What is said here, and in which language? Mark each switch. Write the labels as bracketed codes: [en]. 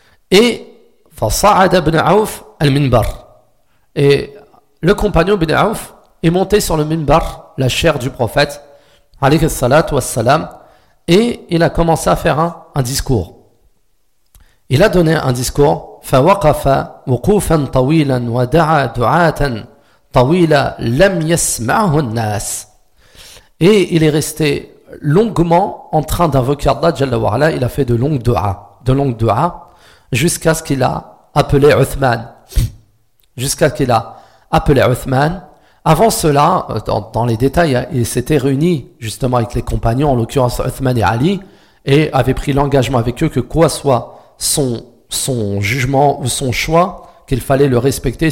[fr] Et [ar] fasa'ada ibn Auf al-minbar. [fr] Et le compagnon ibn Auf est monté sur le minbar, la chair du prophète alayhi salatu wassalam, et il a commencé à faire un discours. Il a donné un discours. [ar] فوقف وقوفا طويلا ودعا دعاة طويلة لم يسمعه الناس. [fr] Et il est resté longuement en train d'invoquer Allah Jalla wa Ala. Il a fait de longues dua jusqu'à ce qu'il a appelé Uthman. Avant cela, dans les détails, il s'était réuni justement avec les compagnons, en l'occurrence Uthman et Ali, et avait pris l'engagement avec eux que quoi soit son jugement ou son choix, qu'il fallait le respecter.